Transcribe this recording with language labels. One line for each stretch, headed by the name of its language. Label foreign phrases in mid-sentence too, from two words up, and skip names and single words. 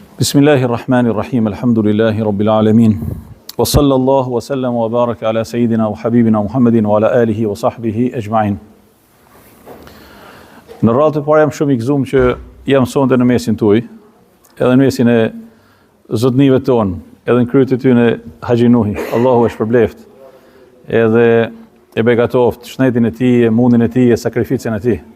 Arabic: بسم الله الرحمن الرحيم، الحمد لله رب العالمين. وصلى الله وسلم وبارك على سيدنا وحبيبنا محمد وعلى آله وصحبه أجمعين.
Albanian: Në radhë të parë jam shumë i gëzuar që jam sonte në mesin tuaj, edhe në mesin e zotnive tonë, edhe në kryet e tyre Haxhi Nuhi. Allahu e shpërbleft. Edhe e begatoft shnetin e tij, mundin e tij, sakrificën e tij.